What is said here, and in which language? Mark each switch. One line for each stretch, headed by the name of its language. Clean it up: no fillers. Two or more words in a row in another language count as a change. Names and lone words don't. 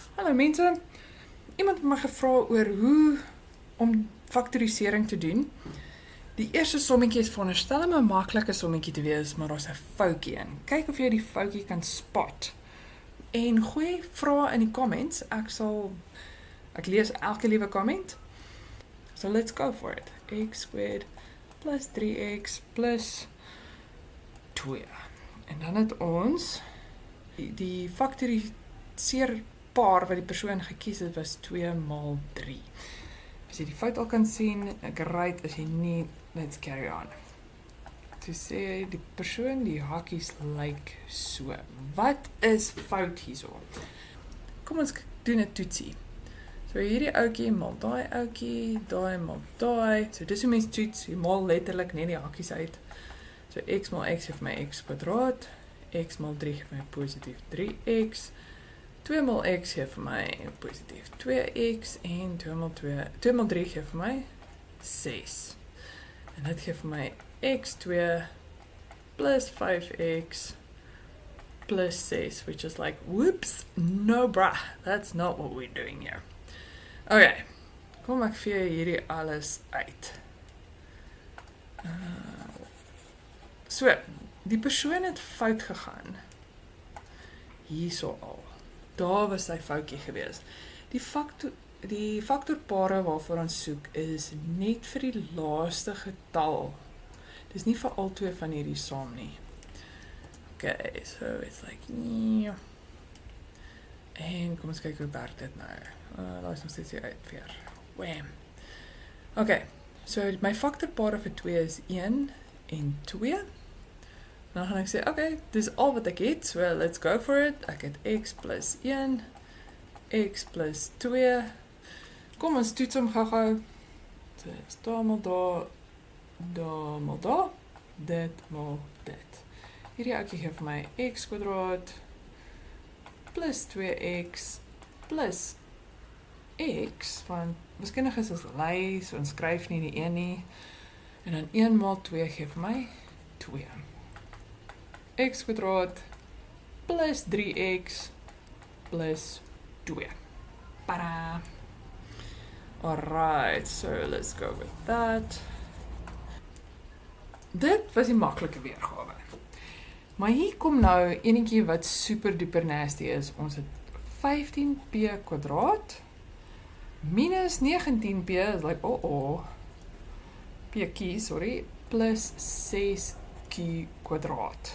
Afrikaans: Hallo mense, iemand het my gevra oor hoe om faktorisering te doen. Die eerste sommetjie is veronderstel om 'n maklike sommetjie te wees, maar daar's 'n foutjie in. Kyk of jy die foutjie kan spot. En gooi vrae in die comments. Ek lees elke liewe comment.
English: So let's go for it. X squared plus 3x plus 2.
Afrikaans: En dan het ons die faktoriseer paar wat die persoon gekies het was 2 maal 3. As jy die fout al kan sien, great, as jy nie,
English: let's carry on.
Afrikaans: To sê die persoon, die hakies lyk so. Wat is fout hierso? Kom ons doen 'n toetsie. So hierdie ouetjie maal daai ouetjie, daai maal daai. So dis hoe mens toets, jy maal letterlik net die hakies uit. So x maal x gee vir my x kwadraat, x maal 3 gee vir my positief 3x, 2 maal x gee vir my positief 2x en 2 maal 3 gee vir my 6. En dit gee vir my x2 plus 5x plus 6,
English: which is like, whoops, no bruh, that's not what we're doing here.
Afrikaans: Okay, kom ek vee hierdie alles uit. So, die persoon het fout gegaan. Hierso al. Daar was sy foutjie gewees. Die faktorpare waarvoor ons soek is net vir die laaste getal. Dis nie vir al twee van hierdie saam nie.
English: Okay, so it's like,
Afrikaans: en kom ons kyk hoe werk dit nou. Daar is nog steeds hier uit weer. Wham. Okay, so my faktorpare vir 2 is 1 en 2. Dan gaan ek sê, okay, dis al wat ek het,
English: so let's go for it.
Afrikaans: Ek het x plus 1, x plus 2. Kom ons toets hom gou-gou. So, is daar maal daar, daar maal daar, dit maal dit. Hierdie ouetjie gee vir my x kwadraat plus 2x plus x, want wiskundig is lei, so ons skryf nie die 1 nie. En dan 1 maal 2 gee vir my 2. X kwadraat plus 3x plus 2. Tada!
English: Alright, so let's go with that.
Afrikaans: Dit was die maklike weergawe. Maar hier kom nou enetjie wat
English: super duper nasty
Afrikaans: is. Ons het 15p kwadraat minus 19p,
English: is like,
Afrikaans: pq, sorry, plus 6q kwadraat.